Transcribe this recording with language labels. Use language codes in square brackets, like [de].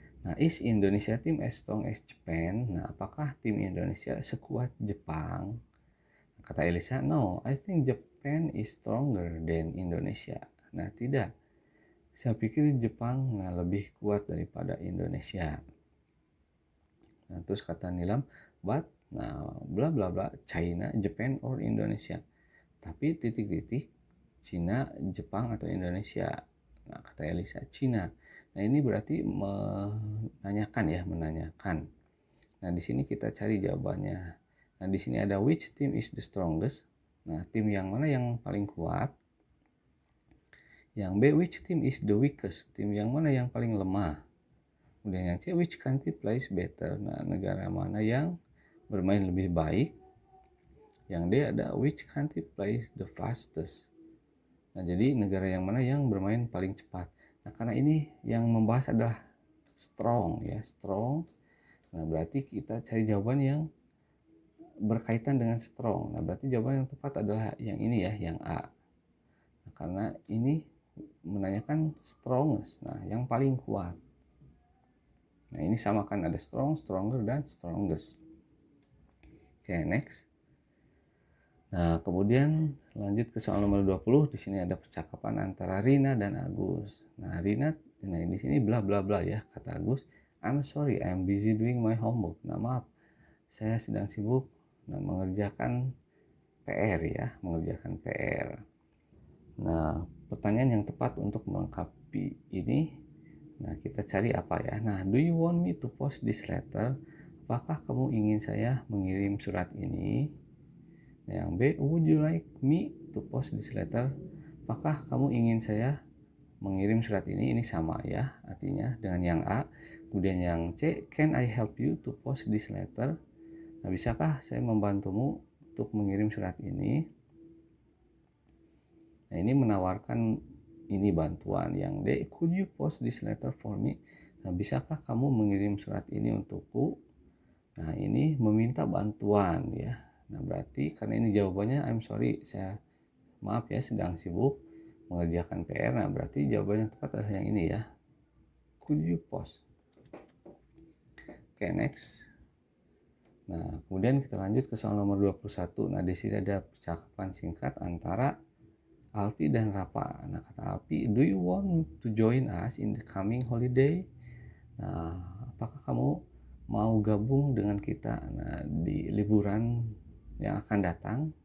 [en] Nah, is Indonesia team as strong as Japan? [id] Nah, apakah tim Indonesia sekuat Jepang? Kata Elisa, [en] no, I think Japan is stronger than Indonesia. [id] Nah, tidak. Saya pikir Jepang lebih kuat daripada Indonesia. Nah, terus kata Nilam, but, bla bla bla, China, Japan, or Indonesia. Tapi titik-titik, Cina, Jepang, atau Indonesia. Nah, kata Elisa, Cina. Nah, ini berarti menanyakan. Nah, di sini kita cari jawabannya. [en] Nah, [id] di sini ada [en] which team is the strongest. [id] Nah, tim yang mana yang paling kuat? [en] Yang B, which team is the weakest? [id] Tim yang mana yang paling lemah? Kemudian yang C, [en] which country plays better? [id] Nah, negara mana yang bermain lebih baik? [en] Yang D ada which country plays the fastest? [id] Nah, jadi negara yang mana yang bermain paling cepat? Nah, karena ini yang membahas adalah strong ya, strong. Nah, berarti kita cari jawaban yang berkaitan dengan strong. Nah, berarti jawaban yang tepat adalah yang ini ya, yang A. Nah, karena ini menanyakan strongest. Nah, yang paling kuat. Nah, ini sama kan, ada strong, stronger, dan strongest. Oke, next. Nah, kemudian lanjut ke soal nomor 20. Di sini ada percakapan antara Rina dan Agus. Nah, Rina, di sini bla bla bla ya, kata Agus. [en] I'm sorry, I'm busy doing my homework. [id] Nah, maaf, saya sedang sibuk mengerjakan PR ya, mengerjakan PR. Nah, pertanyaan yang tepat untuk melengkapi ini, nah kita cari apa ya? [en] Nah, do you want me to post this letter? [id] Apakah kamu ingin saya mengirim surat ini? [en] Yang B, would you like me to post this letter? [id] Apakah kamu ingin saya mengirim surat ini? Ini sama ya artinya dengan yang A. Kemudian yang C, [en] can I help you to post this letter? [id] Nah, bisakah saya membantumu untuk mengirim surat ini? Nah, ini menawarkan ini bantuan. [en] Yang D, could you post this letter for me? [id] Nah, bisakah kamu mengirim surat ini untukku? Nah, ini meminta bantuan ya. Nah, berarti karena ini jawabannya [en] I'm sorry, [id] maaf ya, sedang sibuk mengerjakan PR. Nah, berarti jawaban yang tepat adalah yang ini ya. [en] Could you post? Oke, next. [id] Nah, kemudian kita lanjut ke soal nomor 21. Nah, di sini ada percakapan singkat antara Alfi dan Rapa. [en] Nah, kata Alfi, do you want to join us in the coming holiday? [id] Nah, apakah kamu mau gabung dengan kita di liburan yang akan datang?